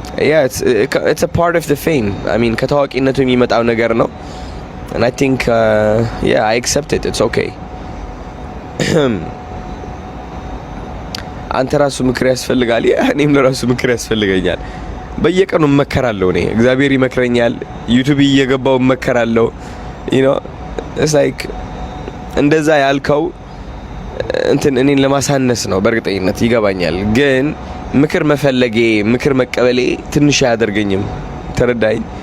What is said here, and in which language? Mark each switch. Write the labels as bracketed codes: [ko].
[en] Yeah, it's a part of the fame. I mean [am] ከታዋቂነቱ የሚመጣው ነገር ነው. [en] And I think yeah, I accept it. It's okay. [am] አንተ ራሱ ምክር ያስፈልጋል። እኔም ለራሱ ምክር ያስፈልገኛል። በየቀኑ እመከራለሁ። እኔ እግዚአብሔር ይመክረኛል። ዩቲዩብ እየገባው እመከራለሁ። [en] you know, it's like [am] እንደዛ ያልከው እንትን እኔን ለማሳነስ ነው። በእርግጠኝነት ይገባኛል። ግን ምክር መፈለጌ ምክር መቀበሌ ትንሽ አያደርገኝም። ተረዳኝ?